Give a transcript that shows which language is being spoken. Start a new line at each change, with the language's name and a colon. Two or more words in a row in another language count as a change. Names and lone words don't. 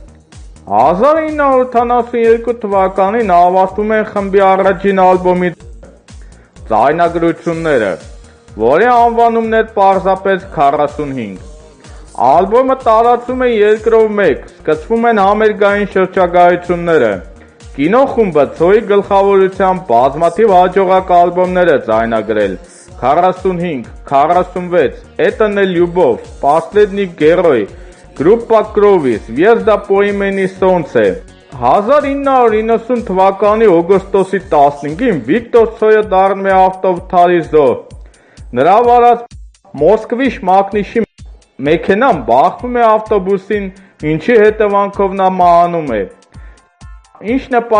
Armenian: 1982 թվականին ավարտվում են խմբի առաջին ալբոմի ձայնագրությունները, որի անվանումն էր պարզապես 45։ Ալբոմը տարածում է երկրով մեկ, սկսվում են համերգային շրջագայությունները։ Կինո խումբը Ցոյի գլխավորությամբ բազմաթիվ հաջողակ ալբոմներ է ձայնագրել՝ 45, 46,
Russian: «Это не любовь», «Последний герой», «Группа Крови», «Звезда по имени Солнце։
Armenian: 1990 թվականի օգոստոսի 15-ին Վիկտոր Ցոյը դառնում է ավտովթարի զոհ։ Նրա վարած Մոսկվիշ մակնիշի մեքենան բախվում է ավտոբուսին, ինչի հետևանքով նա մահանում է։ Ինչն է